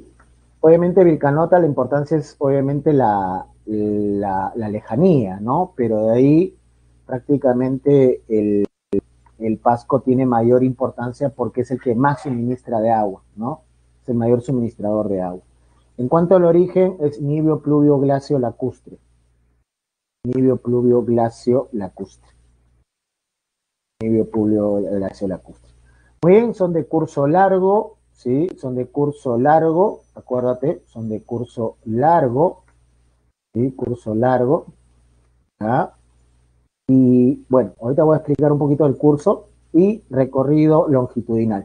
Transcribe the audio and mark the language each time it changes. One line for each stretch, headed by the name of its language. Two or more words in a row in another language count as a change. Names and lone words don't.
Spanish: Obviamente Vilcanota, la importancia es obviamente la lejanía, ¿no? Pero de ahí prácticamente el Pasco tiene mayor importancia porque es el que más suministra de agua, ¿no? Es el mayor suministrador de agua. En cuanto al origen, es Nibio, Pluvio, Glacio, Lacustre. Nibio, Pluvio, Glacio, Lacustre. Nibio, Pluvio, Glacio, Lacustre. Muy bien, son de curso largo, ¿sí? Son de curso largo, acuérdate, son de curso largo, ¿sí? Curso largo, ¿ya? Y bueno, ahorita voy a explicar un poquito el curso y recorrido longitudinal.